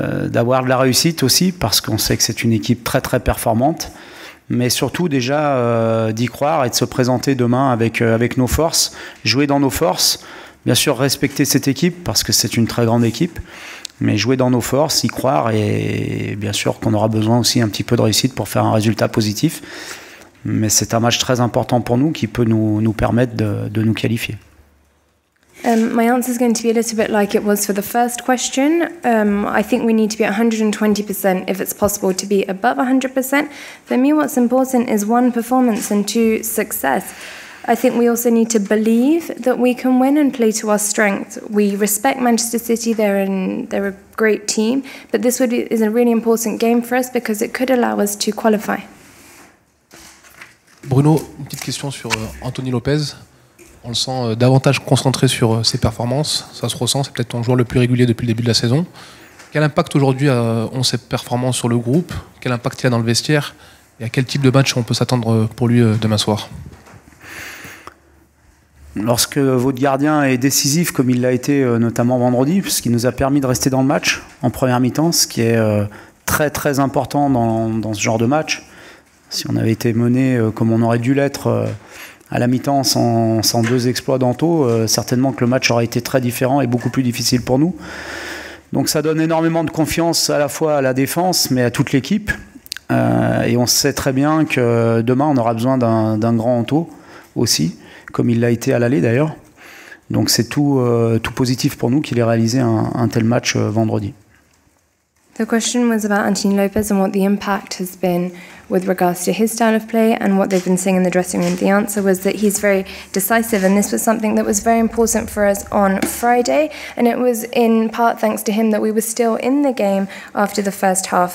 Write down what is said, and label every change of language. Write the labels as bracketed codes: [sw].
[fr] d'avoir de la réussite aussi, parce qu'on sait que c'est une équipe très très performante, mais surtout déjà d'y croire et de se présenter demain avec nos forces, jouer dans nos forces, bien sûr respecter cette équipe, parce que c'est une très grande équipe, mais jouer dans nos forces, y croire, et bien sûr qu'on aura besoin aussi un petit peu de réussite pour faire un résultat positif, mais c'est un match très important pour nous qui peut nous permettre de nous qualifier. [en] My answer is going to be a little bit like it was for the first question. I think we need to be at 120% if it's possible to be above 100%. For me, what's important is 1, performance, and 2, success. I think we also need to believe that we can win and play to our strength. We respect Manchester City, they're a great team, but this is a really important game for us because it could allow us to qualify. [fr] Bruno, une petite question sur Anthony Lopez. On le sent davantage concentré sur ses performances, ça se ressent, c'est peut-être ton joueur le plus régulier depuis le début de la saison. Quel impact aujourd'hui ont ses performances sur le groupe? Quel impact il a dans le vestiaire? Et à quel type de match on peut s'attendre pour lui demain soir? Lorsque votre gardien est décisif, comme il l'a été notamment vendredi, puisqu'il nous a permis de rester dans le match en première mi-temps, ce qui est très très important dans ce genre de match. Si on avait été mené comme on aurait dû l'être à la mi-temps sans 2 exploits d'Anto, certainement que le match aurait été très différent et beaucoup plus difficile pour nous. Donc ça donne énormément de confiance à la fois à la défense, mais à toute l'équipe. Et on sait très bien que demain, on aura besoin d'un grand Anto aussi, comme il l'a été à l'aller d'ailleurs. Donc c'est tout positif pour nous qu'il ait réalisé un tel match vendredi. [en] The question was about Anthony Lopez and what the impact has been with regards to his style of play and what they've been seeing in the dressing room. The answer was that he's very decisive, and this was something that was very important for us on Friday, and it was in part thanks to him that we were still in the game after the first half.